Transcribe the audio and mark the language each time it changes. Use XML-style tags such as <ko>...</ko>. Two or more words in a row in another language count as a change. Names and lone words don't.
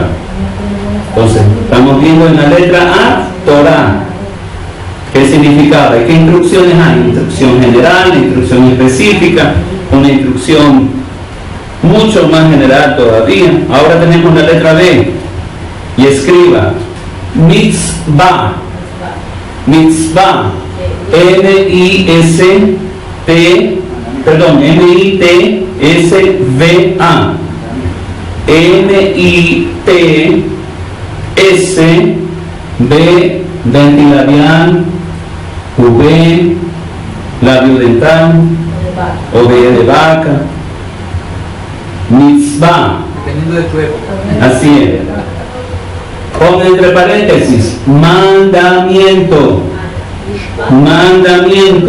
<es>Entonces, estamos viendo en la letra A, Torah. ¿Qué significaba? ¿Qué instrucciones hay? Instrucción general, instrucción específica, una instrucción mucho más general todavía. Ahora tenemos la letra B y escriba mitzvah, mitzvah, M-I-T-S-V-A, V-A, N-I-T-S, B, ventilabial, V, labio dental, o B de vaca. Mitzvah, Dependiendo de tu época. así es. Pon entre paréntesis, mandamiento. Mandamiento.</es>